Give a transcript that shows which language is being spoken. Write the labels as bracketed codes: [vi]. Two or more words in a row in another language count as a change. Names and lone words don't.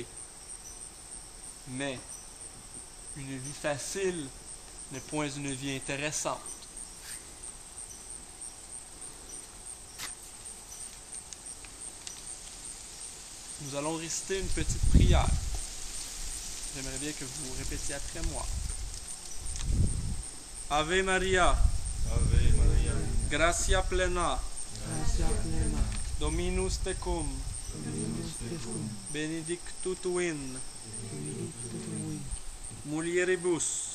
[fr] Mais une vie facile n'est point une vie intéressante. Nous allons réciter une petite prière. J'aimerais bien que vous répétiez après moi. [la] Ave Maria, Ave Maria, gratia plena, Gratia plena, Dominus tecum, Dominus tecum, benedictus tu in benedictus tui, mulieribus,